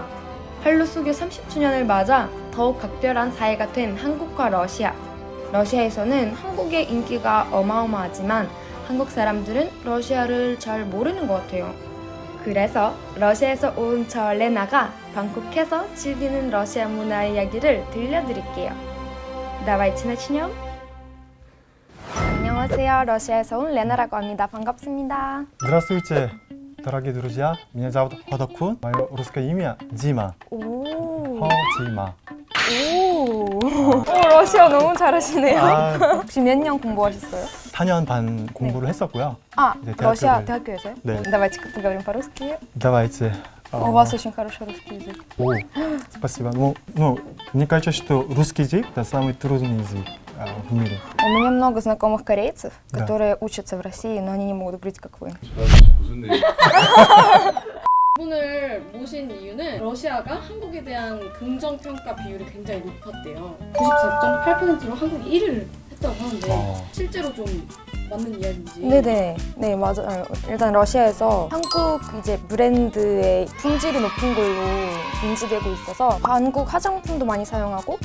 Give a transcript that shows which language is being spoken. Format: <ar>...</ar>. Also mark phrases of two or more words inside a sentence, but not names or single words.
<ko>한러 수교 30주년을 맞아 더욱 각별한 사이가 된 한국과 러시아. 러시아에서는 한국의 인기가 어마어마하지만 한국 사람들은 러시아를 잘 모르는 것 같아요. 그래서 러시아에서 온 저 레나가 방콕에서 즐기는 러시아 문화 이야기를 들려드릴게요.</ko> <ru>Давайте начнем.</ru> <ko>안녕하세요. 러시아에서 온 레나라고 합니다. 반갑습니다.</ko> <ru>Здравствуйте, дорогие друзья. Меня зовут Ходокун. Мое русское имя Дима.</ru> <ko>오. Дима. 오. 러시아 너무 잘하시네요. 아, 혹시 몇 년 공부하셨어요? 4년 반 공부를 했었고요. 아, 네, 러시아 대학교를- 대학교에서요? 네.</ko> <ru>Давайте поговорим по-русски. Давайте. У вас очень хороший русский язык. О, спасибо. Мне кажется, что русский язык – это самый трудный язык в мире. У меня много знакомых корейцев, Да. которые учатся в России, но они не могут говорить, как вы.</ru> <ko>무슨 일? 이분을 모신 이유는 러시아가 한국에 대한 긍정 평가 비율이 굉장히 높았대요. 94.8%로 한국이 1위를 했다고 하는데 실제로 좀 맞는 이야기인지. 네네, 네 맞아요. 일단 러시아에서 한국 이제 브랜드의 품질이 높은 걸로 인지되고 있어서 한국 화장품도 많이 사용하고.</ko>